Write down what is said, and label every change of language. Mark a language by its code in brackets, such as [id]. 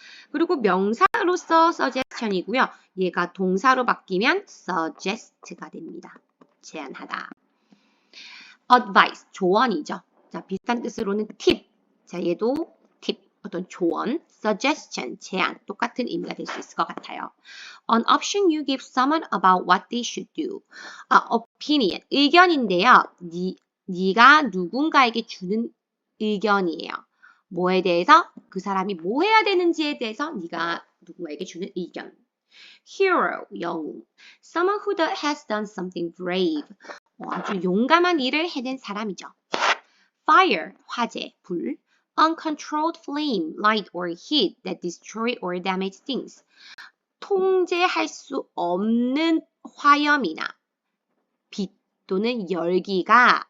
[ko] 그리고 명사로서 suggestion이고요. 얘가 동사로 바뀌면 suggest가 됩니다. 제안하다. advice, 조언이죠. 자, 비슷한 뜻으로는 팁. 자, 얘도 팁, 어떤 조언, suggestion, 제안, 똑같은 의미가 될 수 있을 것 같아요. [en] An option you give someone about what they should do. [ko] opinion, 의견인데요. 네가 누군가에게 주는 의견이에요. 뭐에 대해서? 그 사람이 뭐 해야 되는지에 대해서 네가 누군가에게 주는 의견. Hero, 영웅. [en] Someone who has done something brave. [ko] 아주 용감한 일을 해낸 사람이죠. Fire, 화재, 불. [en] Uncontrolled flame, light or heat that destroy or damage things. [ko] 통제할 수 없는 화염이나 빛 또는 열기인데요.